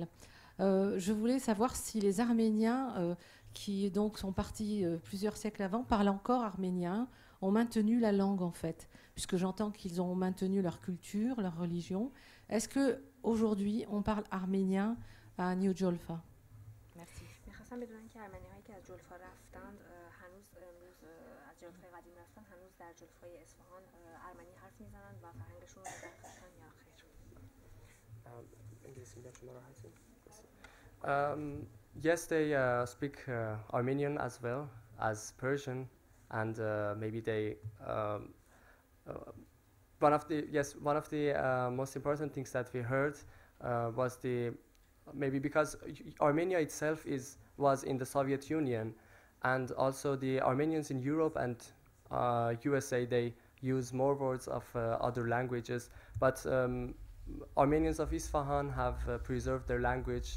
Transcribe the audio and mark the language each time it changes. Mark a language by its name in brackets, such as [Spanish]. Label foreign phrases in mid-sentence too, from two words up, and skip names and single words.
[French] Je voulais savoir si les Arméniens, qui donc sont partis plusieurs siècles avant, parlent encore arménien, ont maintenu la langue en fait, puisque j'entends qu'ils ont maintenu leur culture, leur religion. Est-ce qu'aujourd'hui on parle arménien à New Jolfa? Merci. [Persian] میخواستم بدونن که ارمنی‌هایی که از جلفا رفتند هنوز امروز از جلفای قدیم رفتن هنوز در جلفای اصفهان ارمنی حرف میزنن و فرهنگشون رو دارن یا خیر؟ انگلیسی میگم شما راحتین. [English] Yes, they speak Armenian as well as Persian, and maybe they one of the most important things that we heard was maybe because Armenia itself was in the Soviet Union, and also the Armenians in Europe and USA, they use more words of other languages, but Armenians of Isfahan have preserved their language.